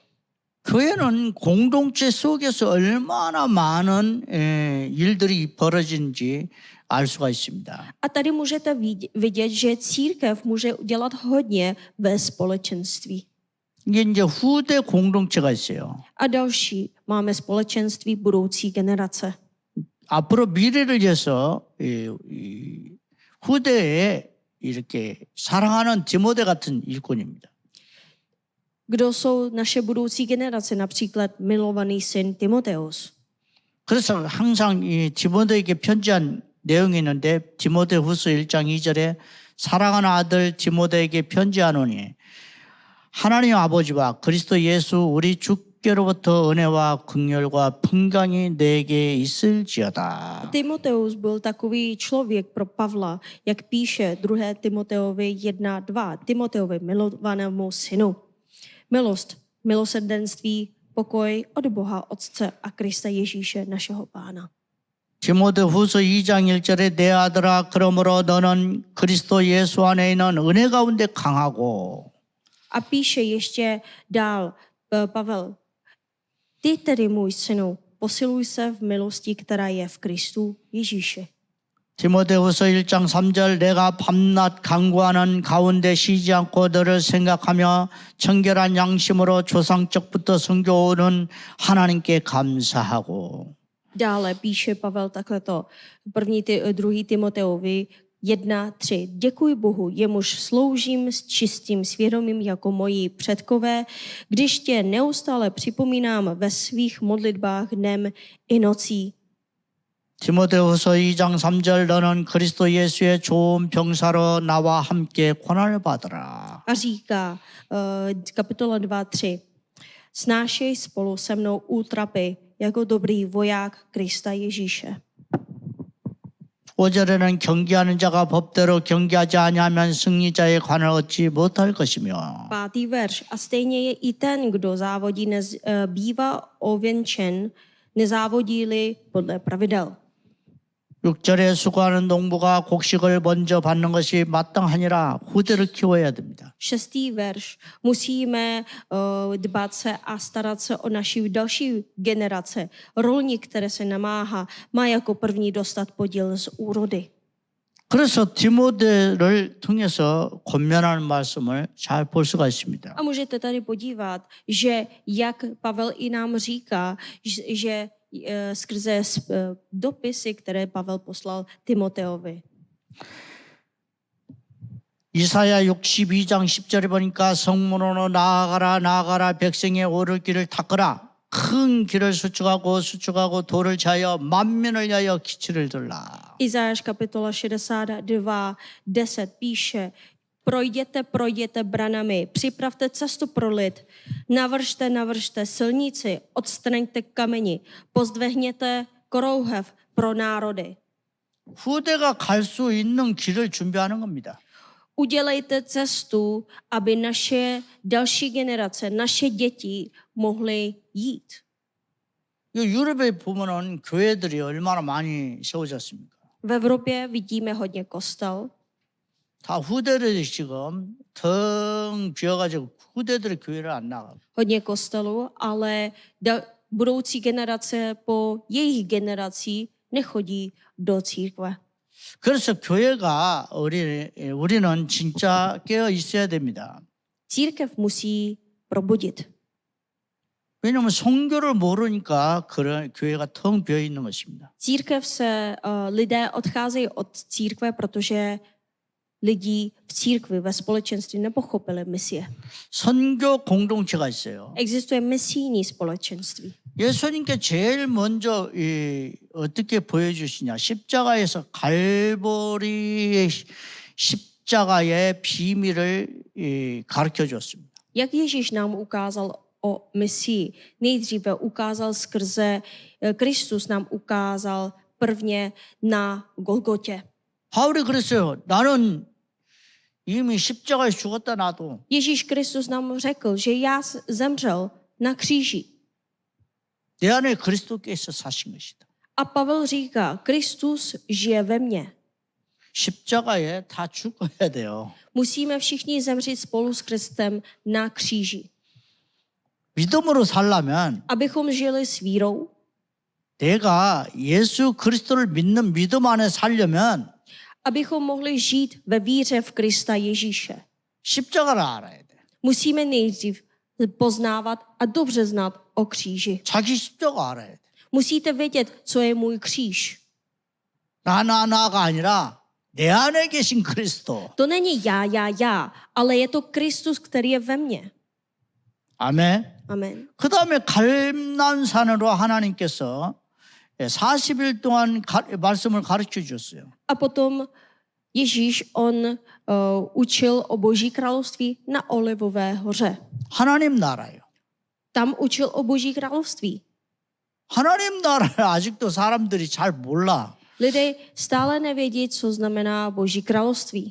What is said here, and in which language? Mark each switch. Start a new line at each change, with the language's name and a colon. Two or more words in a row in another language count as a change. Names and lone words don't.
Korean: 교회는 공동체 속에서 얼마나 많은 일들이 벌어진지 알 수가 있습니다.
Czech: A tady můžete vidět, že církev může udělat hodně ve společenství.
Korean: 이게 이제 후대 공동체가 있어요.
Czech: A další máme společenství budoucí generace.
Korean: 앞으로 미래를 위해서 후대에 이렇게 사랑하는 디모데 같은 일꾼입니다.
Czech: Kdo jsou naše budoucí generace, například milovaný syn Timoteus.
Korean: 그래서 항상 이 디모데에게 편지한 내용이 있는데 디모데후서 1장 2절에 사랑하는 아들 디모데에게 편지하노니 하나님 아버지와 그리스도 예수 우리 주께로부터 은혜와 긍휼과 평강이 내게 있을지어다.
Czech: Timoteus byl takový člověk pro Pavla, jak píše 2. Timoteovi 1:2, Timoteovi milovanému synu. Milost, milosrdenství, pokoj od Boha Otce a Krista Ježíše, našeho Pána.
Korean: 디모데후서 2장 1절에 내 아들아 그러므로 너는 그리스도 예수 안에 있는 은혜 가운데 강하고
Czech: A píše ještě dál Pavel, ty tedy můj synu, posiluj se v milosti, která je v Kristu Ježíši.
Korean: 디모데후서 1장 3절 내가 밤낮 간구하는 가운데 쉬지 않고 너를 생각하며 청결한 양심으로 조상적부터 섬겨오는 하나님께 감사하고
Czech: Dále píše Pavel takhleto, 2. Timoteovi 1:3. Děkuji Bohu, jemuž sloužím s čistým svědomím jako moji předkové, když tě neustále připomínám ve svých modlitbách dnem i nocí.
Korean: 디모데후서 2장 3절 너는 그리스도 예수의 좋은 병사로 나와 함께 고난을 받으라.
Czech: A říká, kapitola 2:3. Snášej spolu se mnou útrapy jako dobrý voják Krista Ježíše.
Korean: 5절에는 경계하는 자가 법대로 경계하지 아니하면 승리자의 관을 얻지 못할 것이며
Czech: 5. verš. A stejně je i ten, kdo závodí, bývá ověnčen, nezávodí-li podle pravidel.
Korean: 6절에 수고하는 농부가 곡식을 먼저 받는 것이 마땅하니라 후대를 키워야 됩니다.
Czech: 6. verš. Musíme dbát se a starat se o naši další generace. Rolník, který se namáhá, má jako první dostat podíl z úrody.
Korean: 그래서 디모데를 통해서 권면하는 말씀을 잘 볼 수가 있습니다.
Czech: A můžete tady podívat, že jak Pavel i nám říká, že skrze dopisy, které Pavel poslal Timoteovi.
Korean: 이사야 62장 10절에 보니까 성문으로 나아가라 나아가라 백성의 오를 길을 닦으라 큰 길을 수축하고 돌을 자여 만민을 위하여 기치를 들라.
Czech: Izájáš kapitola 62, 10 píše: Projděte branami, připravte cestu pro lid, navržte silnici, odstraňte kameni, pozdvihněte korouhev pro národy.
Korean: 후대가 갈 수 있는 길을 준비하는 겁니다.
Czech: Udělejte cestu, aby naše další generace, naše děti mohly jít.
Korean: 이 유럽에 보면은 교회들이 얼마나 많이 세워졌습니까?
Czech: V Evropě vidíme hodně kostel.
Korean: 다 후대들이 지금 텅 비어가지고 후대들이 교회를 안 나가고.
Czech: Hodně kostelů, ale budoucí generace po jejich generací nechodí do církve.
Korean: 그래서 교회가 우리는 진짜 깨어 있어야 됩니다.
Czech: Církev musí probudit.
Korean: 왜냐하면 성교를 모르니까 그런 교회가 텅 비어 있는 것입니다.
Czech: Církev lidé odcházejí od církve, protože lidí v církvi, ve společenství nepochopili misie.
Korean: 선교 공동체가 있어요.
Czech: Existuje misijní společenství.
Korean: 예수님께 제일 먼저 어떻게 보여주시냐. 십자가에서 갈보리의 십자가의 비밀을 가르쳐 줬습니다.
Czech: Jak Ježíš nám ukázal o misii? Nejdříve ukázal skrze Kristus nám ukázal prvně na Golgotě.
Korean: 바울이 그랬어요. 나는 이미 십자가에 죽었다 나도.
Czech: Ježíš Kristus nám řekl, že já zemřel na kříži.
Korean: 내 안에 그리스도께서 사신 것이다.
Czech: A Pavel říká, Kristus žije ve mně.
Korean: 십자가에 다 죽어야 돼요.
Czech: Musíme všichni zemřít spolu s Kristem na kříži.
Korean: 믿음으로 살려면
Czech: Abychom žili s vírou,
Korean: 내가 예수 그리스도를 믿는 믿음 안에 살려면
Czech: abychom mohli žít ve víře v Krista Ježíše.
Korean: 십자가를 알아야 돼.
Czech: Musíme nejdřív poznávat a dobře znát o kříži.
Korean: 자기 십자가 알아야 돼.
Czech: Musíte vědět, co je můj kříž.
Korean: 나가 아니라 내 안에 계신 그리스도.
Czech: To není já, ale je to Kristus, který je ve mně.
Korean: 아멘.
Czech: Amen.
Korean: 그 다음에 갈림산으로 하나님께서 40일 동안 말씀을 가르쳐 주셨어요.
Czech: A potom Ježíš, on učil o Boží království na Olivové hoře.
Korean: 하나님 나라요.
Czech: Tam učil o Boží království.
Korean: 하나님 나라를 아직도 사람들이 잘 몰라.
Czech: Lidé stále nevědí, co znamená Boží království.